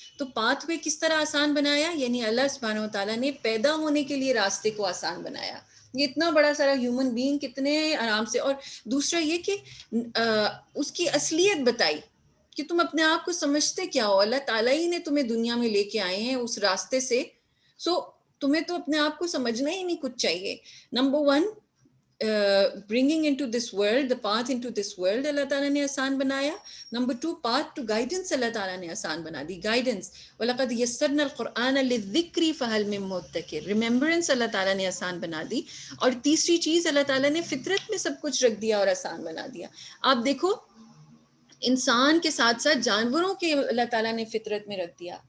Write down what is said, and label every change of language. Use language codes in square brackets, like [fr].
[ur] تو path way کس طرح آسان بنایا، یعنی اللہ سبحانہ و تعالیٰ نے پیدا ہونے کے لیے راستے کو آسان بنایا. یہ اتنا بڑا سارا ہیومن بینگ کتنے آرام سے. اور دوسرا یہ کہ اس کی اصلیت بتائی کہ تم اپنے آپ کو سمجھتے کیا ہو، اللہ تعالیٰ ہی نے تمہیں دنیا میں لے کے آئے ہیں اس راستے سے. تمہیں تو اپنے آپ کو سمجھنا ہی نہیں کچھ چاہیے. Number 1، [en] bringing into this world, the path into this world [ur] اللہ تعالیٰ نے آسان بنایا. نمبر 2، [en] path to guidance [ur] اللہ تعالیٰ نے آسان بنا دی، گائیڈنس. [ar] وَلَقَدْ يَسَّرْنَا الْقُرْآنَ لِلذِّكْرِ فَهَلْ مِن مُدَّكِرٍ، [ur] ریممبرنس اللہ تعالیٰ نے آسان بنا دی. اور تیسری چیز اللہ تعالیٰ نے فطرت میں سب کچھ رکھ دیا اور آسان بنا دیا. آپ دیکھو انسان کے ساتھ ساتھ جانوروں کے اللہ تعالیٰ نے فطرت میں رکھ دیا.